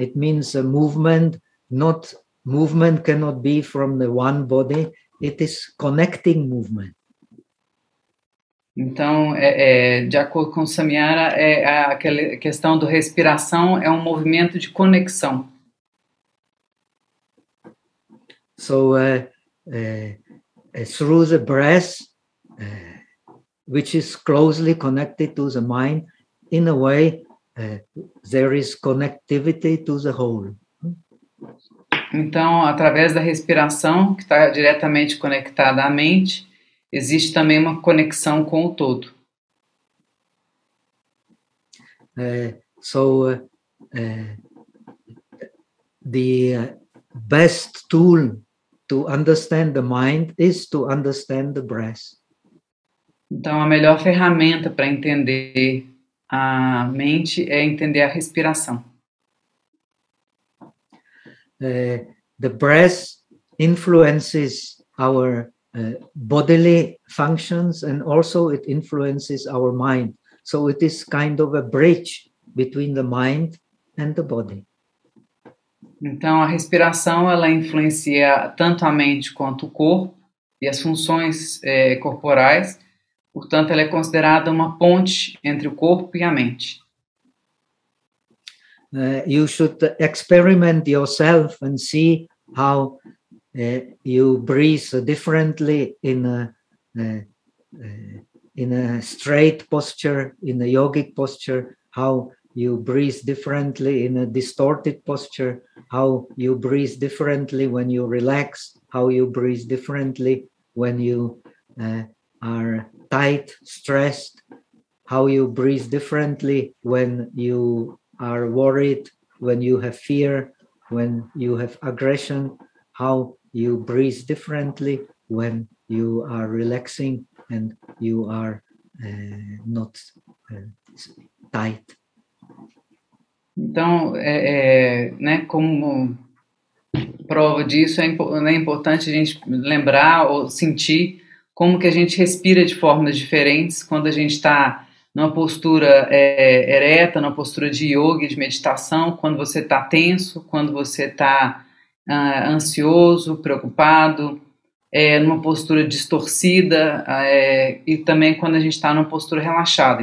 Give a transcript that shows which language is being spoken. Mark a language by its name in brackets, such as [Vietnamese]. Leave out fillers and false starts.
[English] It means a movement, not movement cannot be from the one body, it is connecting movement. [Portuguese] Então, de acordo com o Samyara, aquela questão do respiração é um movimento de conexão. [English] Through the breath, which is closely connected to the mind, in a way, there is connectivity to the whole. [Portuguese] Então, através da respiração, que está diretamente conectada à mente, existe também uma conexão com o todo. [English] The best tool to understand the mind is to understand the breath. [Portuguese] Então, a melhor ferramenta para entender a mente é entender a respiração. [English] The breath influences our bodily functions and also it influences our mind. So it is kind of a bridge between the mind and the body. [Portuguese] Então, a respiração, ela influencia tanto a mente quanto o corpo e as funções, corporais. Portanto, ela é considerada uma ponte entre o corpo e a mente. [English] You should experiment yourself and see how you breathe differently in a straight posture, in a yogic posture, how you breathe differently in a distorted posture, how you breathe differently when you relax, how you breathe differently when you are tight, stressed, how you breathe differently when you are worried, when you have fear, when you have aggression, how you breathe differently when you are relaxing and you are not tight. [Portuguese] Então, como prova disso, é importante a gente lembrar ou sentir como que a gente respira de formas diferentes quando a gente está numa postura ereta, numa postura de yoga, de meditação, quando você está tenso, quando você está ansioso, preocupado, numa postura distorcida e também quando a gente está numa postura relaxada.